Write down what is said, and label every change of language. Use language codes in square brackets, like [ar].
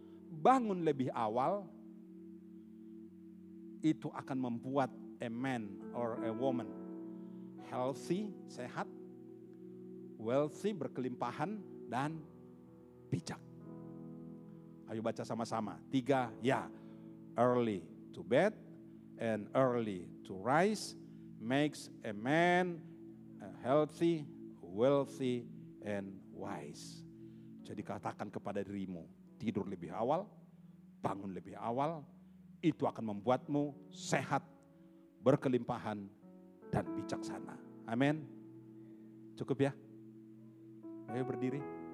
[id] Bangun lebih awal, itu akan membuat [en] a man or a woman healthy, [id] sehat, wealthy, berkelimpahan, dan bijak. Ayo baca sama-sama. 3, ya. [en] Early to bed and early to rise makes a man healthy, wealthy, and wise. [id] Jadi katakan kepada dirimu, tidur lebih awal, bangun lebih awal, itu akan membuatmu sehat, berkelimpahan, dan bijaksana. Amin. Cukup ya? Ayo berdiri.